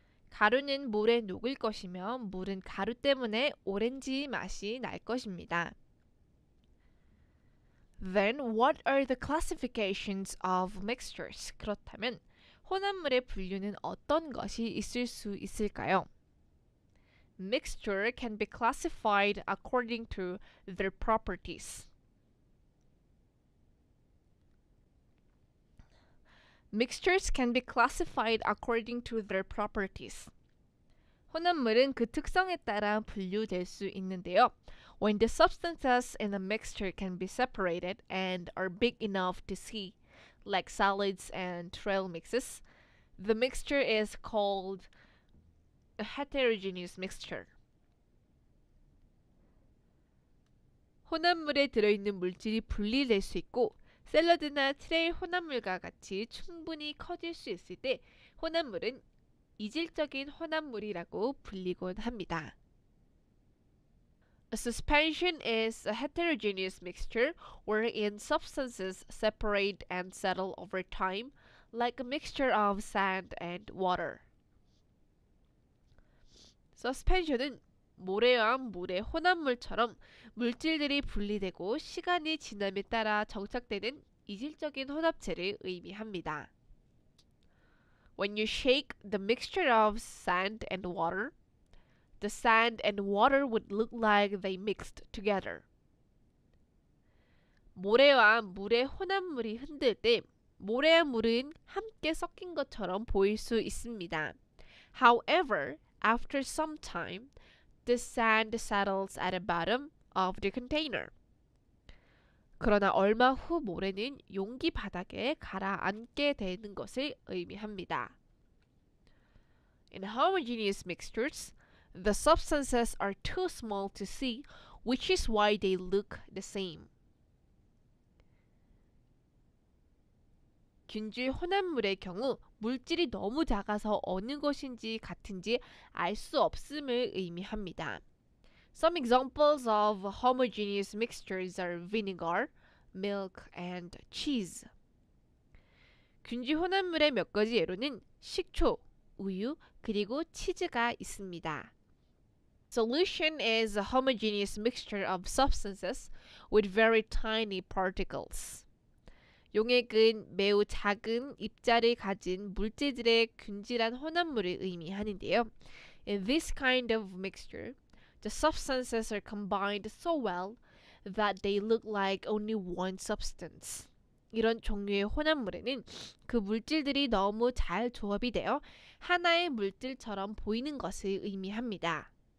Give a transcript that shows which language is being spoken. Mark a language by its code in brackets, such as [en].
[ko] 가루는 물에 녹을 것이며 물은 가루 때문에 오렌지 맛이 날 것입니다. [en] Then what are the classifications of mixtures? [ko] 그렇다면 혼합물의 분류는 어떤 것이 있을 수 있을까요? [en] Mixture can be classified according to their properties. Mixtures can be classified according to their properties. [ko] 혼합물은 그 특성에 따라 분류될 수 있는데요. [en] When the substances in a mixture can be separated and are big enough to see, like salads and trail mixes, the mixture is called a heterogeneous mixture. [ko] 혼합물에 들어있는 물질이 분리될 수 있고 샐러드나 트레일 혼합물과 같이 충분히 커질 수 있을 때 혼합물은 이질적인 혼합물이라고 불리곤 합니다. [en] A suspension is a heterogeneous mixture wherein substances separate and settle over time, like a mixture of sand and water. [ko] Suspension은 모래와 물의 혼합물처럼 물질들이 분리되고 시간이 지남에 따라 정착되는 이질적인 혼합체를 의미합니다. [en] When you shake the mixture of sand and water, the sand and water would look like they mixed together. [ko] 모래와 물의 혼합물이 흔들 때 모래와 물은 함께 섞인 것처럼 보일 수 있습니다. [en] However, after some time, the sand settles at the bottom of the container. [ko] 그러나 얼마 후 모래는 용기 바닥에 가라앉게 되는 것을 의미합니다. [en] In homogeneous mixtures, the substances are too small to see, which is why they look the same. [ko] 균질 혼합물의 경우 물질이 너무 작아서 어느 것인지 같은지 알 수 없음을 의미합니다. [en] Some examples of homogeneous mixtures are vinegar, milk, and cheese. [ko] 균질 혼합물의 몇 가지 예로는 식초, 우유, 그리고 치즈가 있습니다. [en] Solution is a homogeneous mixture of substances with very tiny particles. [ko] 용액은 매우 작은 입자를 가진 물질들의 균질한 혼합물을 의미하는데요. [en] In this kind of mixture, the substances are combined so well that they look like only one substance. [ko] 이런 종류의 혼합물에는 그 물질들이 너무 잘 조합이 되어 하나의 물질처럼 보이는 것을 의미합니다.